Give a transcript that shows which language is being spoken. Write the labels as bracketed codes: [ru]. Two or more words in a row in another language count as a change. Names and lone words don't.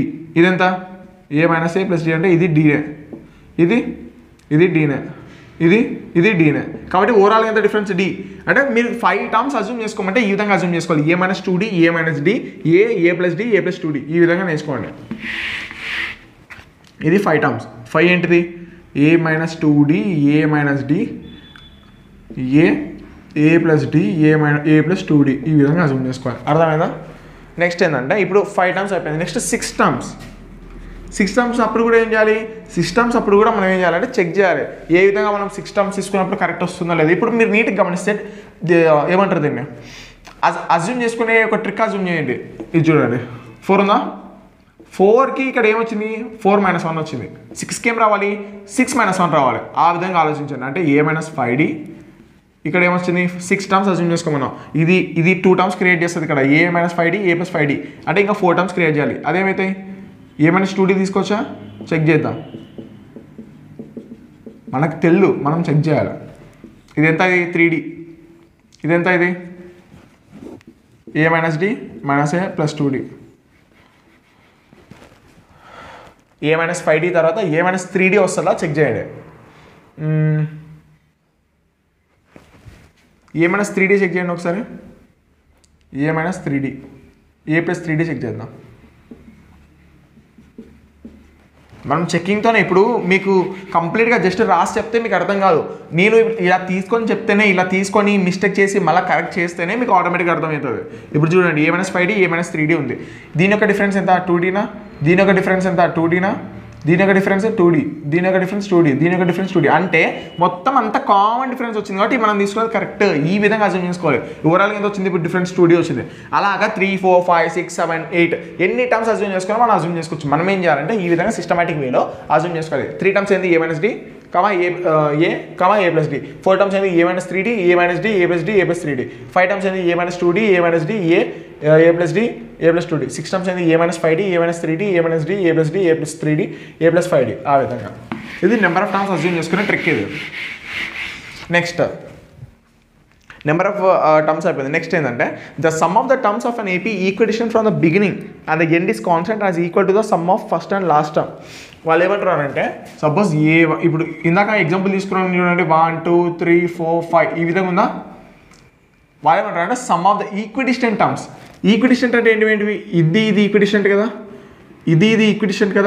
[te] ఇదెంత, A-A+D అంటే ఇది Dనే, ఇది Dనే, ఇది Dనే. కాబట్టి ఓవరాల్ ఎంత డిఫరెన్స్ D. అంటే మీరు 5 [en] terms assume [te] చేసుకోమంటే ఈ విధంగా అజ్యూమ్ చేసుకోవాలి. A-2D A-D A+D A+2D ఈ విధంగా నేర్చుకోండి. ఇది 5 టర్మ్స్. 5 ఏంటిది? [en] a minus 2d a minus d a plus d a plus 2d [te] ఈ విధంగా అజ్యూమ్ చేసుకోవాలి. అర్థమైందా? నెక్స్ట్ ఏంటంటే ఇప్పుడు 5 టర్మ్స్ అయిపోయింది. [en] next 6 terms. 6 terms [te] అప్పుడు కూడా ఏం చేయాలి? 6 టర్మ్స్ అప్పుడు కూడా మనం ఏం చేయాలంటే చెక్ చేయాలి ఏ విధంగా మనం 6 టర్మ్స్ తీసుకున్నప్పుడు కరెక్ట్ వస్తుందో లేదు. ఇప్పుడు మీరు నీట్గా గమనిస్తే ఏమంటారు దీన్ని అజ్యూమ్ చేసుకునే ఒక [en] trick assume [te] చేయండి. ఇది చూడండి, 4 ఉందా? 4కి ఇక్కడ ఏమొచ్చింది? 4 - 1 వచ్చింది. 6కి ఏం రావాలి? 6 - 1 రావాలి. ఆ విధంగా ఆలోచించండి. అంటే a - 5d ఇక్కడ ఏమొచ్చింది? 6 [en] terms assume [te] చేసుకోమన్నాం. ఇది [en] 2 terms create [te] చేస్తుంది ఇక్కడ a - 5d a + 5d అంటే ఇంకా [en] 4 terms create [te] చేయాలి. అదేమైతాయి? a - 2d తీసుకోవచ్చా? చెక్ చేద్దాం. మనకు తెల్లు, మనం చెక్ చేయాలి. ఇది ఎంత? ఇది 3d. ఇది ఎంత? ఇది a - d - a + 2d a - 5d తర్వాత a - 3d వస్తుందా చెక్ చేయండి. a - 3d చెక్ చేయండి ఒకసారి. a - 3d a + 3d చెక్ చేద్దాం. మనం చెక్కింగ్తోనే ఇప్పుడు మీకు కంప్లీట్గా జస్ట్ రాసి చెప్తే మీకు అర్థం కాదు. నేను ఇలా తీసుకొని చెప్తేనే, ఇలా తీసుకొని మిస్టేక్ చేసి మళ్ళీ కరెక్ట్ చేస్తేనే మీకు ఆటోమేటిక్గా అర్థమవుతుంది. ఇప్పుడు చూడండి a - 5d a - 3d ఉంది. దీని యొక్క డిఫరెన్స్ ఎంత? 2dనా? దీని యొక్క డిఫరెన్స్ ఎంత? 2dనా? దీని యొక్క డిఫరెన్స్ 2d, దీని యొక్క డిఫరెన్స్ 2d, దీని యొక్క డిఫరెన్స్ 2d అంటే మొత్తం అంత [en] common difference [te] వచ్చింది కాబట్టి మనం తీసుకున్నది కరెక్ట్. ఈ విధంగా అజ్యూమ్ చేసుకోవాలి. ఓవరాల్గా ఎంత వచ్చింది? ఇప్పుడు డిఫరెన్స్ 2d వచ్చింది. అలాగా 3, 4, 5, 6, 7, 8 ఎన్ని [en] terms assume [te] చేసుకోవాలి మనం అజ్యూమ్ చేసుకోవచ్చు. మనం ఏం చేయాలంటే ఈ విధంగా సిస్టమాటిక్ వేలో అజ్యూమ్ చేసుకోవాలి. 3 టర్మ్స్ ఏంది? a - d a + d. 4 టర్మ్స్ ఏంది? a - 3d a - d a + d a + 3d. 5 టర్మ్స్ ఏంది? a - 2d a - d a + d a + 2d. 6 టర్మ్స్ ఏంది? a - 5d a - 3d a - d a + d a + 3d a + 5d. ఆ విధంగా ఇది [en] number of terms assume [te] చేసుకునే ట్రిక్ ఇది. [en] next number of terms [te] అయిపోయింది. [en] నెక్స్ట్ ఏంటంటే the sum of the terms of an AP equation from the beginning and the end is constant as equal to the sum of first and last term. [te] వాళ్ళు ఏమంటారంటే సపోజ్ ఇప్పుడు ఇందాక ఎగ్జాంపుల్ తీసుకున్నాను చూడండి, 1 2 3 4 5 ఈ విధంగా ఉందా? వాళ్ళు ఏమంటారంటే [en] sum of the equidistant terms. [te] ఈక్విడిస్టెంట్ అంటే ఏంటివి? ఇది ఈక్విడిస్టెంట్ కదా, ఇది ఈక్విడిస్టెంట్ కదా.